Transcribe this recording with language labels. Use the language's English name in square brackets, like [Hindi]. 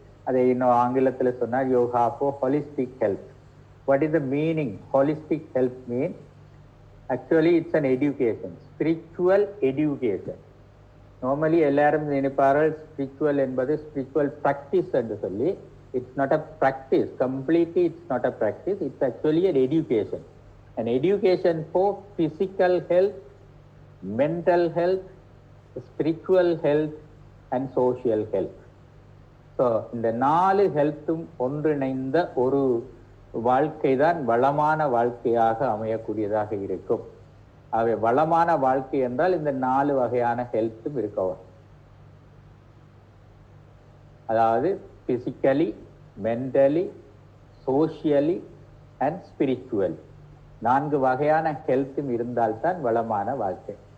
[Tamil] அதை இன்னும் ஆங்கிலத்தில் சொன்னால் [English] Yoga for holistic health. What is the meaning? Holistic health mean actually it's an education, spiritual education. [Tamil] Normally எல்லாரும் நினைப்பார்கள் ஸ்பிரிச்சுவல் என்பது ஸ்பிரிச்சுவல் ப்ராக்டிஸ் என்று சொல்லி. [English] It's not a practice, completely it's not a practice, it's actually an education. An education for physical health, mental health, spiritual health and social health. [Tamil] So, இந்த 4 ஹெல்த்தும் ஒன்றிணைந்த ஒரு வாழ்க்கை தான் வளமான வாழ்க்கையாக அமையக்கூடியதாக இருக்கும். ஆகவே வளமான வாழ்க்கை என்றால் இந்த 4 வகையான ஹெல்த்தும் இருக்கவும், அதாவது [English] physically, mentally, socially and spiritually [Tamil] 4 வகையான ஹெல்த்தும் இருந்தால்தான் வளமான வாழ்க்கை.